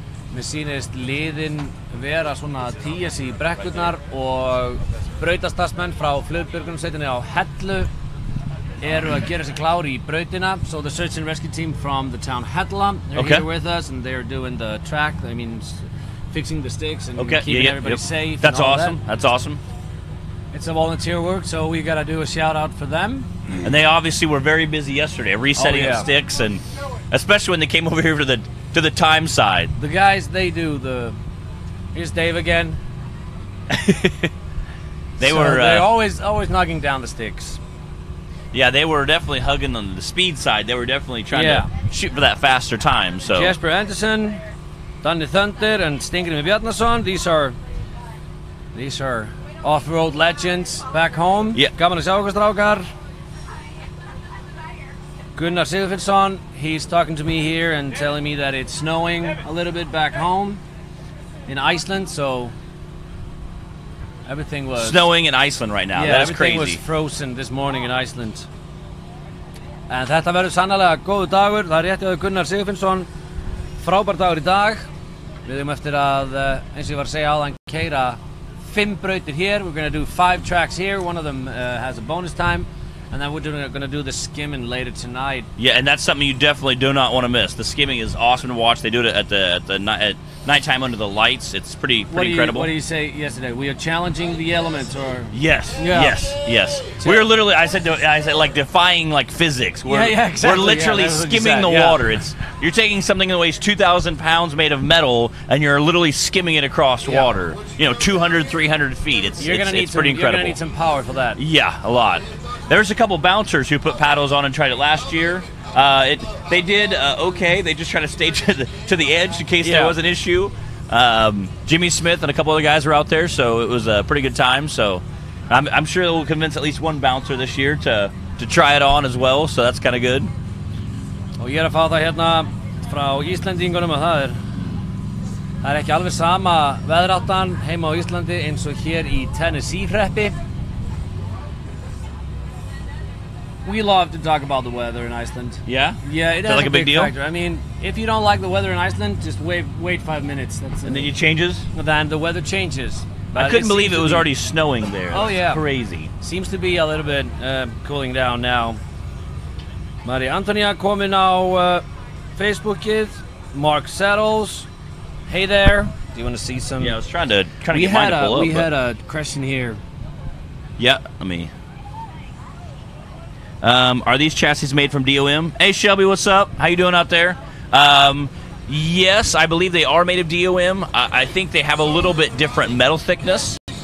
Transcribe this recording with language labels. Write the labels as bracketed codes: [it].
[is] Mér sýnist liðin vera svona að tía sig í brekkurnar og brautastarsmenn frá flugbjörgunarsveitinni á Hellu eru að gera sig klár í brautina. [en] So the search and rescue team from the town Hella, they're here with us and they're doing the track, I mean fixing the sticks and keeping everybody safe. That's awesome. That's awesome. It's a volunteer work, so we gotta do a shout out for them. And they obviously were very busy yesterday, resetting the sticks, and especially when they came over here to the time side. The guys, they do the. Here's Dave again. They're always knocking down the sticks. Yeah, they were definitely hugging on the speed side. They were definitely trying to shoot for that faster time. So Jesper Anderson, Danny Thunder, and Stingrim Bjarnason. These are off-road legends back home. Yeah. [is] Gaman að sjá okkur strákar. [en] Gunnar Sigurfinnsson, he's talking to me here and telling me that it's snowing a little bit back home in Iceland, so everything was snowing in Iceland right now. That's crazy. Everything was frozen this morning in Iceland. [is] En þetta verður sannlega góður dagur. Það rétti að Gunnar Sigurfinnsson. Frábær dagur í dag. Við erum eftir að, eins og ég var að segja áðan, keyra 5 brautir here. [en] We're going to do 5 tracks here. One of them has a bonus time. And then we're going to do the skimming later tonight. Yeah, and that's something you definitely do not want to miss. The skimming is awesome to watch. They do it at nighttime under the lights. It's pretty incredible. What did you say yesterday? We are challenging the elements, or yes. We're literally. I said like defying like physics. Exactly. We're literally skimming the water. You're taking something that weighs 2,000 pounds made of metal, and you're literally skimming it across water. 200, 300 feet. It's pretty incredible. You're gonna need some power for that. Yeah, a lot. There's a couple bouncers who put paddles on and tried it last year. They did okay. They just tried to stay to the edge in case there was an issue. Jimmy Smith and a couple other guys were out there, so it was a pretty good time. So I'm sure it will convince at least one bouncer this year to try it on as well. So that's kind of good. [is] Og ég að fá það hérna frá Íslendingunum að það er ekki alveg sama veðráttan heima á Íslandi eins og hér í Tennessee-hreppi. [en] We love to talk about the weather in Iceland. Yeah? Yeah, it is like a big deal? factor. I mean, if you don't like the weather in Iceland, just wait 5 minutes. And then it changes? Then the weather changes. But I couldn't believe it was already snowing there. Oh, yeah. Crazy. Seems to be a little bit cooling down now. [is] Mari Antonia komin á Facebookið. [en] Mark Settles. Hey there. Do you want to see some? Yeah, I was trying to get mine to pull up. We had a question here. Yeah, let me. Are these chassis made from DOM? Hey Shelby, what's up? How you doing out there? Yes, I believe they are made of DOM. I think they have a little bit different metal thickness.